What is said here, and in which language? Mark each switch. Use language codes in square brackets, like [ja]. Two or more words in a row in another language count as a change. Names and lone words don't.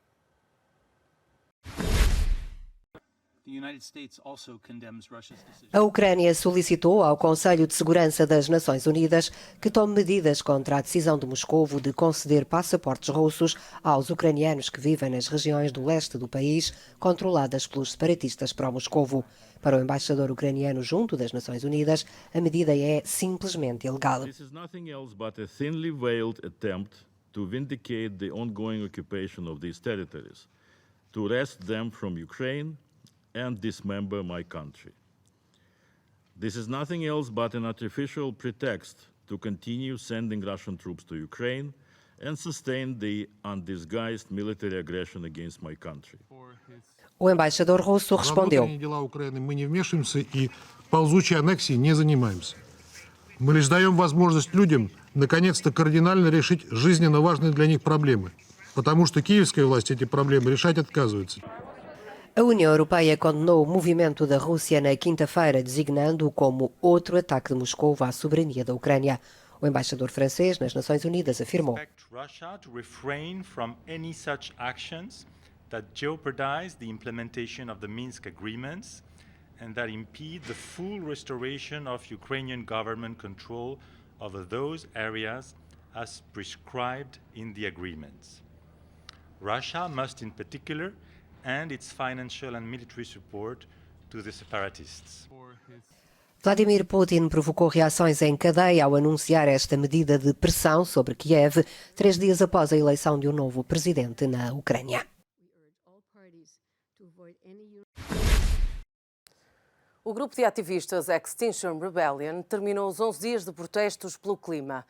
[pt] A Ucrânia solicitou ao Conselho de Segurança das Nações Unidas que tome medidas contra a decisão de Moscovo de conceder passaportes russos aos ucranianos que vivem nas regiões do leste do país controladas pelos separatistas pró-Moscovo. Para o embaixador ucraniano junto das Nações Unidas, a medida é simplesmente ilegal. [en] This is nothing else but a thinly veiled attempt to vindicate the ongoing occupation of these territories, to wrest them from Ukraine and dismember my country. This is nothing else but an artificial pretext to continue sending Russian troops to Ukraine and sustain the undisguised military aggression against my country. [pt] O embaixador russo respondeu: [ru] дела Украины мы не вмешиваемся и ползучей аннексией не занимаемся. Мы лишь даем возможность людям наконец-то кардинально решить жизненно важные для них проблемы, потому что киевская власть эти проблемы решать отказывается. [pt] A União Europeia condenou o movimento da Rússia na quinta-feira, designando-o como outro ataque de Moscou à soberania da Ucrânia. O embaixador francês nas Nações Unidas afirmou: [en] that jeopardize the implementation of the Minsk agreements and that impede the full restoration of Ukrainian government control over those areas as prescribed in the agreements. Russia must in particular end its financial and military support to the separatists. [pt] Vladimir Putin provocou reações em cadeia ao anunciar esta medida de pressão sobre Kiev, 3 dias após a eleição de um novo presidente na Ucrânia. O grupo de ativistas Extinction Rebellion terminou os 11 dias de protestos pelo clima.